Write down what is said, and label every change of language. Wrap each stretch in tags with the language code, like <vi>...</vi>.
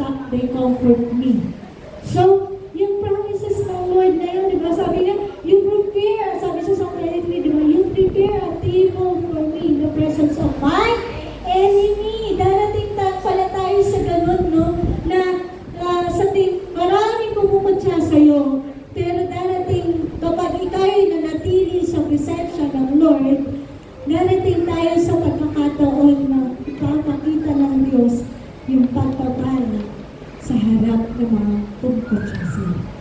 <en>they comfort me.</en> <tl>So, yung promises ng Lord na yun, di ba? Sabi niya,</tl> <en>you prepare,</en> <tl>sabi sa Psalm 23, di ba?</tl> <en>You prepare a table for me in the presence of my enemy.</en> <tl>Darating pala tayo sa ganun, no? Na maraming pumuputya sa'yo. Pero darating, kapag ikaw'y nanatili sa presensya ng Lord, darating tayo sa pagkakataon na ipapakita ng Diyos yung pagpapala sa harap ng mga pumuputya sa'yo.</tl>